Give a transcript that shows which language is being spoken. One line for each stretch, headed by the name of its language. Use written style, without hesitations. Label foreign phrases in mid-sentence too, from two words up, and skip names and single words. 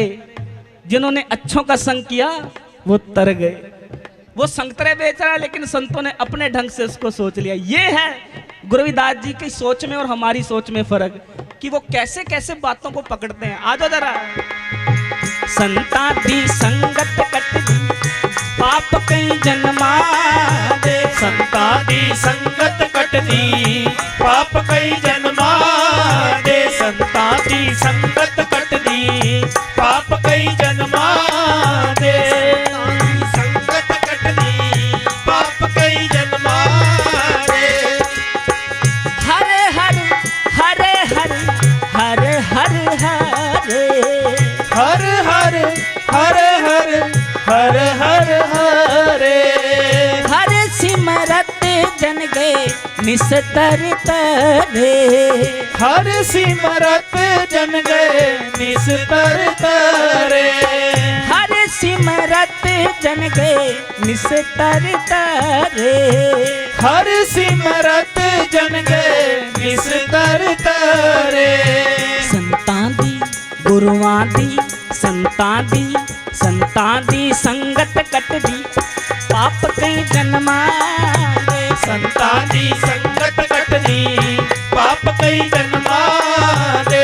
Hindi: जिन्होंने अच्छों का संग किया वो तर गए। वो संतरे बेच रहा है लेकिन संतों ने अपने ढंग से उसको सोच लिया। ये है गुरु रविदास जी की सोच में और हमारी सोच में फर्क, कि वो कैसे कैसे बातों को पकड़ते हैं। आ जाओ जरा।
Punjabi: ਸੰਤਾਂ ਦੀ ਸੰਗਤ ਕੱਟ ਦੀ ਪਾਪ ਕਈ ਜਨਮਾਂ ਦੇ। ਸੰਤਾਂ ਦੀ ਸੰਗਤ ਕੱਟ ਦੀ ਪਾਪ ਕਈ ਜਨਮਾਂ ਦੇ। ਸੰਤਾਂ ਦੀ ਸੰਗਤ ਕੱਟ ਦੀ ਪਾਪ ਕਈ ਜਨਮਾਂ ਦੇ। ਸੰਗਤ ਕੱਟ ਦੀ ਪਾਪ ਕਈ ਜਨਮਾਂ ਦੇ। ਹਰੇ ਹਰੇ ਹਰੇ ਹਰੇ ਹਰੇ ਹਰੇ ਹਰੇ ਹਰ ਹਰ ਹਰ ਹਰ ਹਰ ਹਰ ਹਰੇ। ਹਰਿ ਸਿਮਰਤ ਜਨ ਗਏ ਨਿਸਤਰ ਤਰੇ। ਹਰਿ ਸਿਮਰਤ ਜਨ ਗਏ ਨਿਸਤਰ ਤਰੇ। ਹਰਿ ਸਿਮਰਤ ਜਨ ਗਏ ਨਿਸਤਰ ਤਰੇ। ਹਰਿ ਸਿਮਰਤ ਜਨ ਗਏ ਨਿਸਤਰ ਤਰੇ। ਸੰਤਾਂ ਦੀ ਗੁਰੂਆਂ ਦੀ ਸੰਤਾਂ ਦੀ ਸੰਗਤ ਕੱਟ ਦੀ ਪਾਪ ਕਈ ਜਨਮਾਂ ਦੇ। ਸੰਤਾਂ ਦੀ ਸੰਗਤ ਕੱਟ ਦੀ ਪਾਪ ਕਈ ਜਨਮਾਂ ਦੇ।